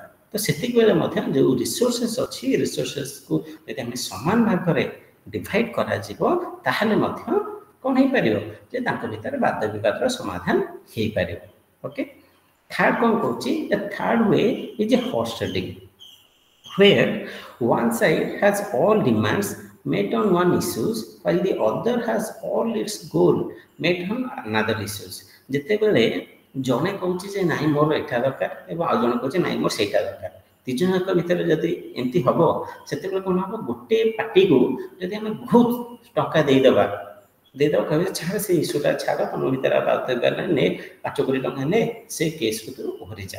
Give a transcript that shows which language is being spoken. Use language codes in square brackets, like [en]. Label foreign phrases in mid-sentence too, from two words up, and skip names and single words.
[or] ତ ସେତିକି ବେଳେ ମଧ୍ୟ ଯେଉଁ ରିସୋର୍ସେସ୍ ଅଛି ରିସୋର୍ସେସ୍କୁ ଯଦି ଆମେ ସମାନ ଭାବରେ ଡିଭାଇଡ୍ କରାଯିବ ତାହେଲେ ମଧ୍ୟ କ'ଣ ହେଇପାରିବ ଯେ ତାଙ୍କ ଭିତରେ ବାଦ ବିବାଦର ସମାଧାନ ହେଇପାରିବ, ଓକେ। [en] ଥାର୍ଡ [or] କ'ଣ କହୁଛି, [en] the third way is a horse trading where one side has all demands met on one issues while the other has all its goal met on another issues। [or] ଯେତେବେଳେ ଜଣେ କହୁଛି ଯେ ନାଇଁ ମୋର ଏଇଟା ଦରକାର ଏବଂ ଆଉ ଜଣେ କହୁଛି ନାଇଁ ମୋର ସେଇଟା ଦରକାର, ଦୁଇ ଜଣଙ୍କ ଭିତରେ ଯଦି ଏମିତି ହେବ ସେତେବେଳେ କ'ଣ ହେବ, ଗୋଟେ ପାର୍ଟିକୁ ଯଦି ଆମେ ବହୁତ ଟଙ୍କା ଦେଇଦେବା କହିବେ ଛାଡ଼ ସେ ଇସ୍ୟୁଟା ଛାଡ଼, ତୁମ ଭିତରେ ଆଉ ଦରକାର ନାହିଁ, ନେ 5 କୋଟି ଟଙ୍କା ନେ, ସେ କେସ୍କୁ ତୁ ଓହରିଯା।